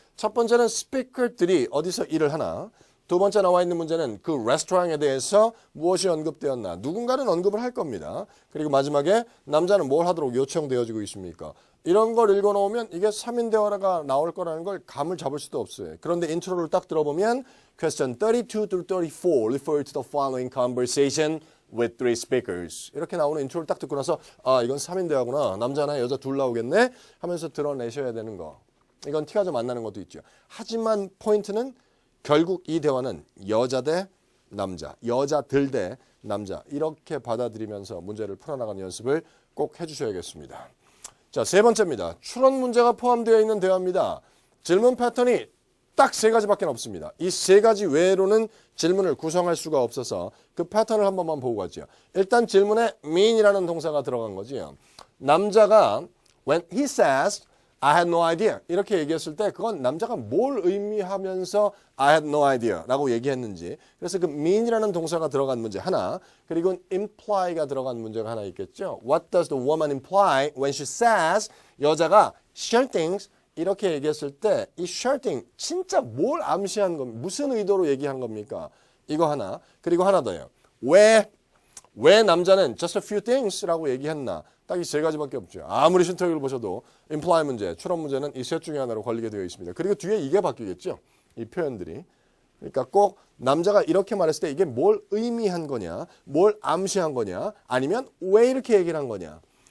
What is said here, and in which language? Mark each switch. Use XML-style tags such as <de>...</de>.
<ko>첫 번째는 스피커들이 어디서 일을 하나. 두 번째 나와 있는 문제는 그 레스토랑에 대해서 무엇이 언급되었나. 누군가는 언급을 할 겁니다. 그리고 마지막에 남자는 뭘 하도록 요청되어지고 있습니까? 이런 걸 읽어놓으면 이게 3인 대화가 나올 거라는 걸 감을 잡을 수도 없어요. 그런데 인트로를 딱 들어보면</ko> <en>Question 32 through 34 refer to the following conversation. with 3 speakers.</en> <ko>이렇게 나오는 인트로를 딱 듣고 나서 아 이건 3인 대화구나. 남자 하나 여자 둘 나오겠네 하면서 드러내셔야 되는 거. 이건 티가 좀 안 나는 것도 있죠. 하지만 포인트는 결국 이 대화는 여자 대 남자, 여자들 대 남자 이렇게 받아들이면서 문제를 풀어나가는 연습을 꼭 해주셔야겠습니다. 자, 세 번째입니다. 추론 문제가 포함되어 있는 대화입니다. 질문 패턴이 딱 세 가지밖에 없습니다. 이 세 가지 외로는 질문을 구성할 수가 없어서 그 패턴을 한 번만 보고 가죠. 일단 질문에 mean이라는 동사가 들어간 거지요. 남자가 when he says</ko> <en>I had no idea</en> <ko>이렇게 얘기했을 때 그건 남자가 뭘 의미하면서 I had no idea 라고 얘기했는지 그래서 그 mean이라는 동사가 들어간 문제 하나 그리고 imply가 들어간 문제가 하나 있겠죠.</ko> <en>What does the woman imply when she says</en> <ko>여자가</ko> <en>share things</en> <ko>이렇게 얘기했을 때 이 share thing 진짜 뭘 암시한 겁니까? 무슨 의도로 얘기한 겁니까? 이거 하나 그리고 하나 더요. 왜 남자는</ko> <en>just a few things</en> <ko>라고 얘기했나? 딱 이 세 가지밖에 없죠. 아무리 신토익을 보셔도 imply 문제, 추론 문제는 이 셋 중에 하나로 걸리게 되어 있습니다. 그리고 뒤에 이게 바뀌겠죠. 이 표현들이. 그러니까 꼭 남자가 이렇게 말했을 때 이게 뭘 의미한 거냐, 뭘 암시한 거냐, 아니면 왜 이렇게 얘기를 한 거냐.</ko>